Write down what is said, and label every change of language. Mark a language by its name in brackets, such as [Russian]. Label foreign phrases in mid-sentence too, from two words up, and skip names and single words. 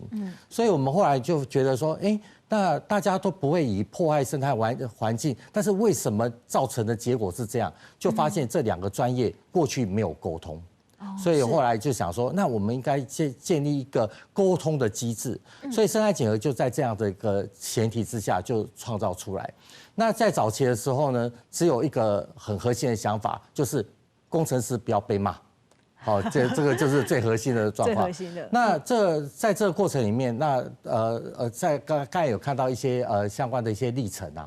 [Chinese] 所以我們後來就覺得說，那大家都不會以破壞生態環境，但是為什麼造成的結果是這樣？就發現這兩個專業過去沒有溝通。所以後來就想說，那我們應該建立一個溝通的機制。所以生態檢核就在這樣的一個前提之下就創造出來。那在早期的時候呢，只有一個很核心的想法，就是工程師不要被罵。好，這個就是最核心的狀況。最核心的。那在這個過程裡面，那在剛才有看到一些相關的一些歷程啊。